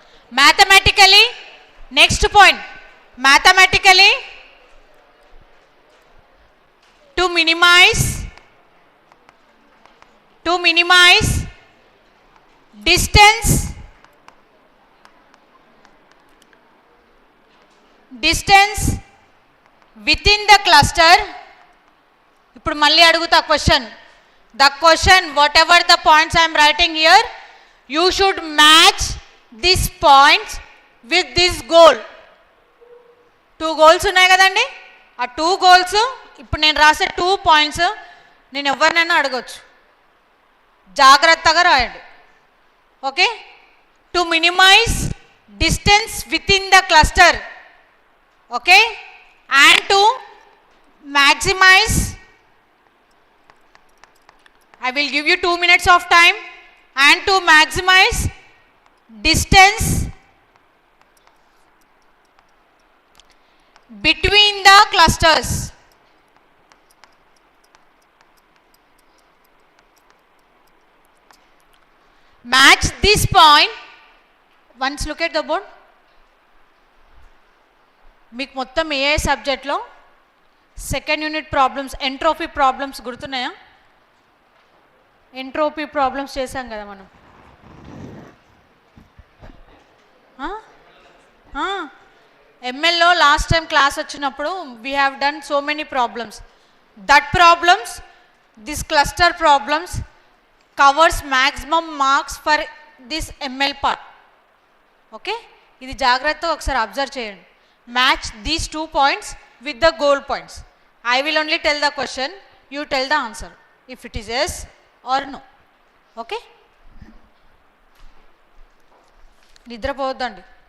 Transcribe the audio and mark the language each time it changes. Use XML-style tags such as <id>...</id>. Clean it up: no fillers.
<en>Mathematically, next point. Mathematically, to minimize distance within the cluster.</en> <te>ఇప్పుడు మళ్ళీ అడుగుతా question.</te> <en>The question, whatever the points I am writing here, you should match these points with this goal.</en> <te>2 goals ఉన్నాయి కదండి, ఆ 2 goals ఇప్పుడు నేను రాసే 2 points నేను ఎవరినైనా అడగొచ్చు, జాగ్రత్తగా రాయండి.</te> <en>Okay, to minimise distance within the cluster. Okay, and to maximize, I will give you 2 minutes of time, and to maximize distance between the clusters. Match this point. Once look at the board.</en> <te>మీకు మొత్తం ఏ సబ్జెక్ట్లో second unit problems, entropy problems గుర్తున్నాయా? Entropy problems చేసాం కదా మనం. ఎంఎల్లో last time class వచ్చినప్పుడు</te> <en>We have done so many problems. That problems, this cluster problems covers maximum marks for this ML part.</en> <te>Okay, ఇది జాగ్రత్తగా ఒకసారి అబ్జర్వ్ చేయండి.</te> <en>Match these 2 points with the goal points. I will only tell the question, you tell the answer if it is yes or no.</en> <te>Okay, నిద్రపోవద్దండి.</te>